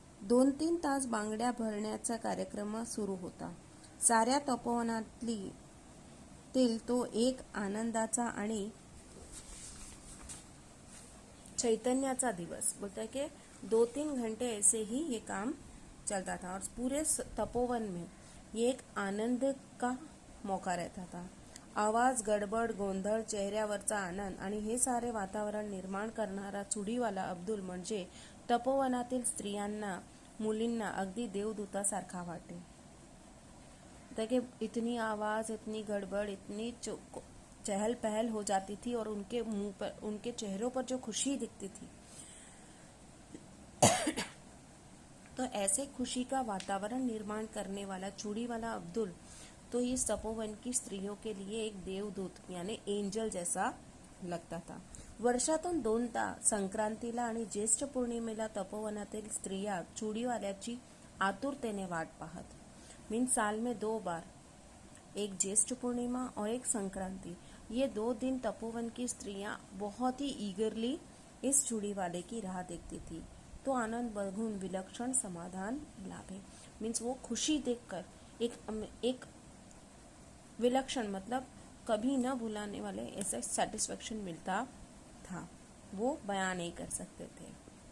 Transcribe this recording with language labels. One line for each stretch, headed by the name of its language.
Marathi: 2-3 तास बांगड्या भरण्याचा कार्यक्रम सुरू होता. साऱ्या तपोवनातील तो एक आनंदाचा आणि चैतन्याचा दिवस.
Hindi: बोलता है कि 2-3 घंटे ऐसे ही ये काम चलता था और पूरे तपोवन में ये एक आनंद का मौका रहता था.
Marathi: आवाज, गडबड, गोंधळ, चेहऱ्यावरचा आनंद आणि हे सारे वातावरण निर्माण करणारा चुडीवाला अब्दुल म्हणजे तपोवनातील स्त्रियांना, मुलींना अगदी देवदूतासारखा वाटे.
Hindi: देखिए इतनी आवाज, इतनी गड़बड़, इतनी चहल पहल हो जाती थी और उनके मुंह पर, उनके चेहरों पर जो खुशी दिखती थी, तो ऐसे खुशी का वातावरण निर्माण करने वाला चूड़ी वाला अब्दुल तो इस तपोवन की स्त्रियों के लिए एक देवदूत यानी एंजल जैसा लगता था.
Marathi: वर्षातून 2दा संक्रांतीला आणि ज्येष्ठ पौर्णिमेला तपोवनातील स्त्रिया चूड़ीवाल्याची आतुरतेने वाट पाहत.
Hindi: मीन्स साल में 2 बार, एक ज्येष्ठ पूर्णिमा और एक संक्रांति, ये 2 दिन तपोवन की स्त्रियां बहुत ही ईगरली इस चूड़ी वाले की राह देखती थी.
Marathi: तो आनंद बघून विलक्षण समाधान लाभे.
Hindi: मीन्स वो खुशी देखकर एक विलक्षण मतलब कभी न भुलाने वाले ऐसा सेटिस्फेक्शन मिलता था, वो बयान नहीं कर सकते थे.